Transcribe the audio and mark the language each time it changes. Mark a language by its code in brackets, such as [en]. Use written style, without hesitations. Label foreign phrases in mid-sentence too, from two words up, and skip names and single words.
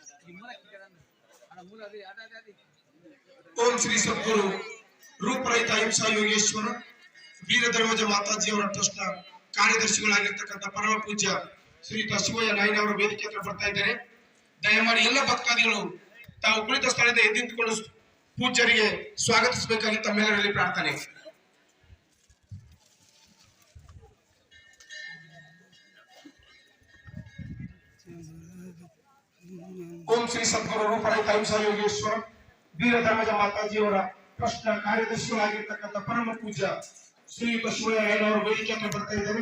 [kn] ओम श्री सद्गुरु ರೂಪರಹಿತ ಅಹಿಂಸಾ ಯೋಗೇಶ್ವರ ವೀರಧರ್ಮಜ ಮಾತಾಜಿಯವರ ಟ್ರಸ್ಟ್ನ ಕಾರ್ಯದರ್ಶಿಗಳಾಗಿರ್ತಕ್ಕಂಥ ಪರಮ ಪೂಜ್ಯ ಶ್ರೀಯುತ ಶಿವಯ್ಯ ನಾಯ್ನವರು ವೇದಿಕೆ ಹತ್ರ ಬರ್ತಾ ಇದ್ದಾರೆ. ದಯಮಾಡಿ ಎಲ್ಲ ಭಕ್ತಾದಿಗಳು ತಾವು ಕುಳಿತ ಸ್ಥಳದ ಎದ್ದಿಂದುಕೊಂಡು ಪೂಜ್ಯರಿಗೆ ಸ್ವಾಗತಿಸಬೇಕಾಗಿ ತಮ್ಮೆಲ್ಲರಲ್ಲಿ ಪ್ರಾರ್ಥನೆ. ओम श्री सद्गुरु रूपरहित अहिंसा योगेश्वर ವೀರಧರ್ಮಜ ಮಾತಾಜಿಯವರ ಟ್ರಸ್ಟ್ನ ಕಾರ್ಯದರ್ಶಿಗಳಾಗಿರ್ತಕ್ಕಂಥ ಪರಮ ಪೂಜ್ಯ ಶ್ರೀಯುತ ಶಿವಯ್ಯ ನಾಯ್ನವರು ವೇದಿಕೆ ಹತ್ರ ಬರ್ತಾ ಇದ್ದಾರೆ.